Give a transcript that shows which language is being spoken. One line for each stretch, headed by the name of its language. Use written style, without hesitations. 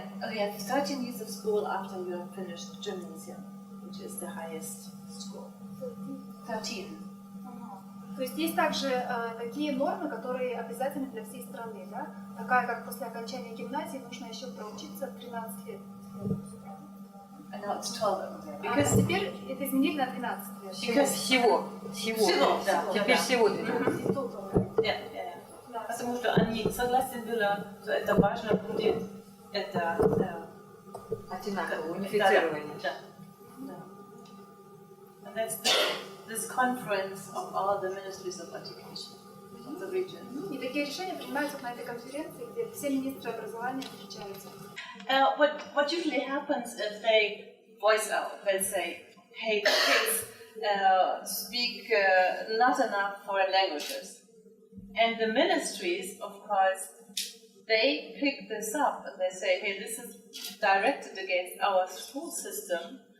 English: We have 13 years of school after you have finished gymnasium, which is the highest school. 13.
Russian: То есть есть также такие нормы, которые обязательны для всей страны, да? Такая, как после окончания гимназии нужно еще проучиться 13 лет.
English: And now it's 12.
Russian: Because теперь это изменили на 12 лет. Всего, да. Теперь всего 12. Да. Потому что они согласны были, что это важно будет, это одинаково, унифицирование. Да.
English: And that's this conference of all the ministries of education of the region.
Russian: И такие решения принимаются на этой конференции, где все министры образования встречаются.
English: What usually happens if they voice out, they say, hey kids, speak not enough foreign languages. And the ministries, of course, they pick this up and they say, hey, this is directed against our school system.